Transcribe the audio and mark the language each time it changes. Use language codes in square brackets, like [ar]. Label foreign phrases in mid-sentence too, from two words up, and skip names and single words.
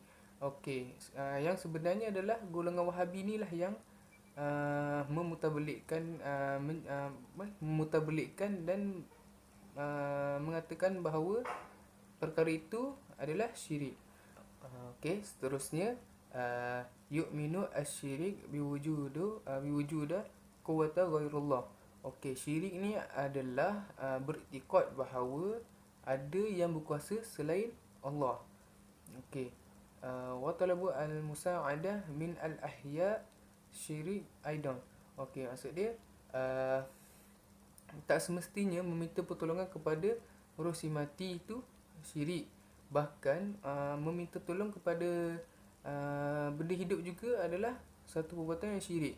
[ms] Okey, yang sebenarnya adalah golongan Wahabi ni lah yang memutablikkan dan mengatakan bahawa perkara itu adalah syirik. Okey, seterusnya, [ar] يؤمن الشرك بوجود قوة غير الله. [ms] Okey, syirik ni adalah beriktikad bahawa ada yang berkuasa selain Allah. Okey. [ar] وطلب المساعدة من الأحياء شرك أيضا. [ms] Okey, maksud dia tak semestinya meminta pertolongan kepada roh si mati itu syirik. Bahkan meminta tolong kepada benda hidup juga adalah satu perbuatan yang syirik.